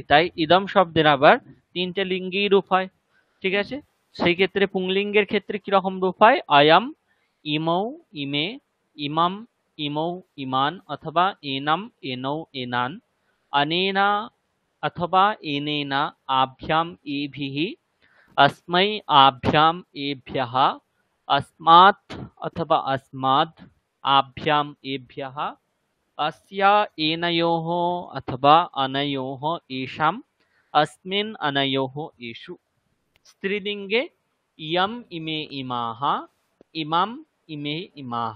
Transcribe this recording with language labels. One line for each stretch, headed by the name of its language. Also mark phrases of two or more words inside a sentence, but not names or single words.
Bangla: তাই ইদম শব্দের আবার 3টে লিঙ্গেই রূপ হয়। ঠিক আছে, সেই ক্ষেত্রে পুংলিঙ্গের ক্ষেত্রে কিরকম রূপ হয়?
Sanskrit: আয়াম, ইমৌ, ইমে, ইমাম, ইমৌ, ইমান, অথবা এনাম, এনৌ, এনান, অনেনা অথবা এনেনা, আভ্যাম, এভিহি, अस्मै, आभ्याम, एभ्यः, अस्मात् अथवा अस्माद्, आभ्याम, एभ्यः, अस्या, एनयोः अथवा अनयोः, एषाम्, अस्मिन्, अनयोः, एषु। स्त्रीलिंगे इयम, इमे, इमाः, इमाम, इमे, इमाः।